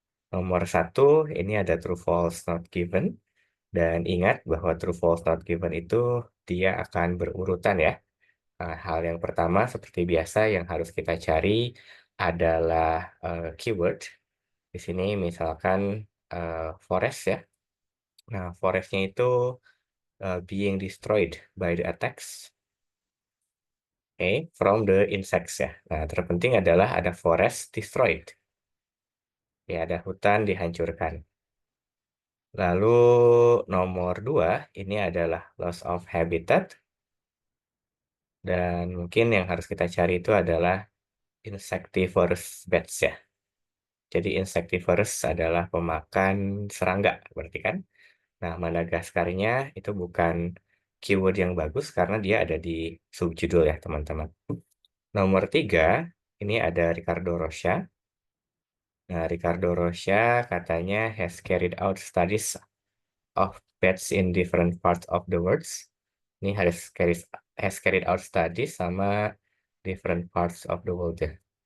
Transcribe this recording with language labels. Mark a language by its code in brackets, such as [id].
[id] Nomor 1 ini ada true false not given. Dan ingat bahwa true false not given itu dia akan berurutan ya. Hal yang pertama seperti biasa yang harus kita cari adalah keyword. Di sini misalkan forest ya. Nah, forestnya itu [en] being destroyed by the attacks, from the insects ya. [id] Nah, terpenting adalah ada forest destroyed. Ya, ada hutan dihancurkan. Lalu nomor 2 ini adalah loss of habitat. Dan mungkin yang harus kita cari itu adalah insectivorous bats ya. Jadi insectivorous adalah pemakan serangga, berarti kan? Nah, Madagaskarnya itu bukan keyword yang bagus karena dia ada di subjudul ya, teman-teman. Nomor 3, ini ada Ricardo Rocha. [en] Nah, Ricardo Rocha katanya has carried out studies of bats in different parts of the world. [id] Ini [en] has carried out studies [id] sama [en] different parts of the world [id] ya.